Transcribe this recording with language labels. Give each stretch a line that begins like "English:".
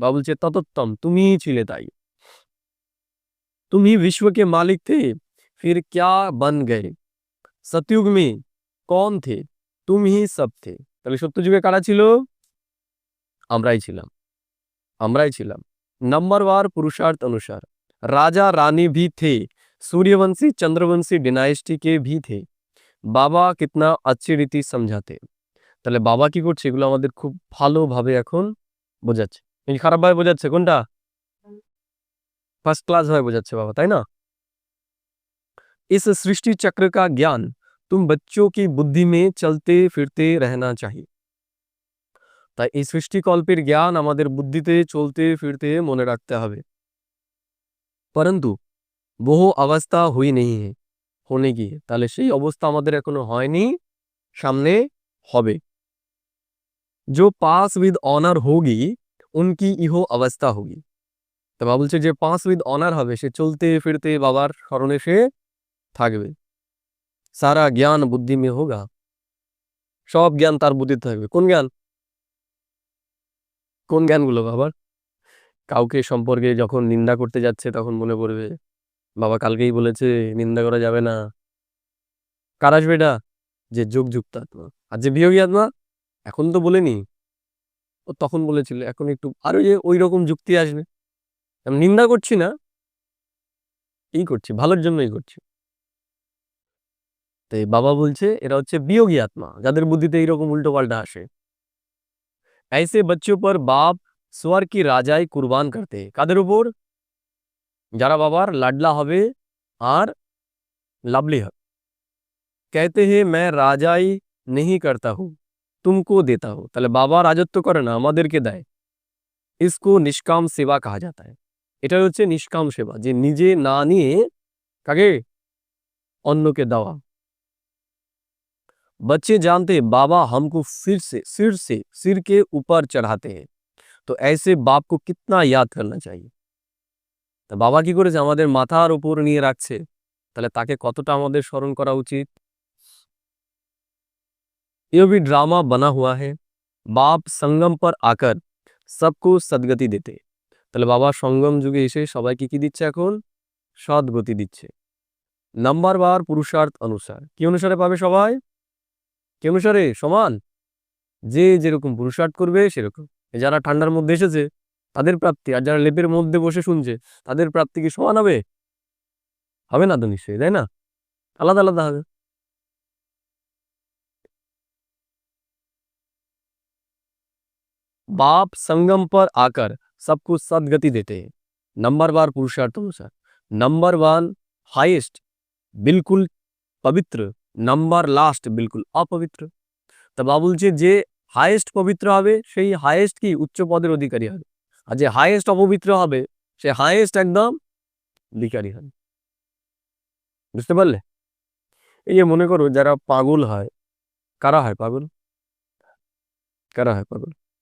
Bangla: বা বলছে ততোত্তম, তুমিই ছিলে তাই।
Hindi: तुम ही विश्व के मालिक थे, फिर क्या बन गए। सतयुग में कौन थे, तुम ही सब थे।
Bangla: তাহলে সত্য যুগে কারা ছিল? আমরাই ছিলাম, আমরাই ছিলাম।
Hindi: नंबरवार पुरुषार्थ अनुसार राजा रानी भी थे, सूर्यवंशी चंद्रवंशी डिनाइस्टी के भी थे। বাবা কিতনা अच्छी রীতি समझाते।
Bangla: তাহলে বাবা কি করছে এগুলো আমাদের খুব ভালোভাবে এখন বোঝাচ্ছে। এই খারাপ ভাবে বোঝাচ্ছে কোনটা? ফার্স্ট ক্লাস ভাবে বোঝাচ্ছে বাবা, তাই না?
Hindi: इस सृष्टि चक्र का ज्ञान तुम बच्चों की बुद्धि में चलते फिरते रहना चाहिए।
Bangla: তাই এই সৃষ্টিকল্পের জ্ঞান আমাদের বুদ্ধিতে চলতে ফিরতে মনে রাখতে হবে।
Hindi: परंतु वो अवस्था हुई नहीं है, होने की है।
Bangla: তাহলে সেই অবস্থা আমাদের এখনো হয়নি, সামনে হবে।
Hindi: जो पास विद ऑनर होगी उनकी इहो अवस्था होगी।
Bangla: তো বাবা বলছে যে পাস উইথ অনার হবে সে চলতে ফিরতে বাবার স্মরণে সে থাকবে।
Hindi: সারা জ্ঞান বুদ্ধি মে হোগা,
Bangla: সব জ্ঞান তার বুদ্ধিতে থাকবে। কোন জ্ঞান? কোন জ্ঞানগুলো বাবার? কাউকে সম্পর্কে যখন নিন্দা করতে যাচ্ছে তখন মনে পড়বে বাবা কালকেই বলেছে নিন্দা করা যাবে না। কার আসবে এটা? যে যোগযুক্ত আত্মা। আর যে বিয়োগী আত্মা এখন তো বলেনি, ও তখন বলেছিল, এখন একটু আর ওই যে ওই রকম যুক্তি আসবে। আমি নিন্দা করছি না, এই করছি ভালোর জন্যই করছি। তো এই বাবা বলছে এরা হচ্ছে বিয়োগী আত্মা, যাদের বুদ্ধিতে এইরকম উল্টো পাল্টা আসে।
Hindi: ऐसे बच्चों पर बाप स्वर्ग की राजाई कुर्बान करते हैं।
Bangla: কাদের উপর? যারা বাবার লাডলা হবে আর লাভলি হবে।
Hindi: कहते हैं मैं राजाई नहीं करता हूँ, तुमको देता हूँ।
Bangla: তাহলে বাবা রাজত্ব করে না, আমাদেরকে দেয়।
Hindi: इसको निष्काम सेवा कहा जाता है।
Bangla: এটা হচ্ছে নিষ্কাম সেবা, যে নিজে না নিয়ে কাকে? অন্যকে দেওয়া।
Hindi: बच्चे जानते हैं बाबा हमको फिर से सिर के ऊपर चढ़ाते हैं, तो ऐसे बाप को कितना याद करना चाहिए।
Bangla: তা বাবা কি করেছে? আমাদের মাথার উপর নিয়ে রাখছে, তাহলে তাকে কতটা আমাদের স্মরণ করা উচিত।
Hindi: ये भी ड्रामा बना हुआ है, बाप संगम पर आकर सबको सदगति देते।
Bangla: তাহলে বাবা সঙ্গম যুগে এসে সবাইকে কি দিচ্ছে এখন? সদ্গতি দিচ্ছে। নাম্বারবার পুরুষার্থ অনুসার, কি অনুসারে পাবে সবাই? কি অনুসারে? সমান, যে যেরকম পুরুষার্থ করবে সেরকম। যারা ঠান্ডার মধ্যে এসেছে তাদের প্রাপ্তি, আর যারা লেপের মধ্যে বসে শুনছে তাদের প্রাপ্তি কি সমান হবে? হবে না তো নিশ্চয়ই, তাই না? আলাদা আলাদা হবে।
Hindi: बाप संगम पर आकर सबको सदगति देते हैं। नंबरवार पुरुषार्थ अनुसार नंबर 1 हाईएस्ट बिल्कुल पवित्र, नंबर लास्ट बिल्कुल अपवित्र।
Bangla: তা বাবা বলছে যে হাইয়েস্ট পবিত্র হবে সেই হাইয়েস্ট কি উচ্চ পদের অধিকারী হবে, আর যে হাইয়েস্ট অপবিত্র হবে সে হাইয়েস্ট একদম ভিখারি হবে। বুঝতে পারলে? এই যে মনে করো যারা পাগল হয়, কারা হয় পাগল? কারা হয় পাগল?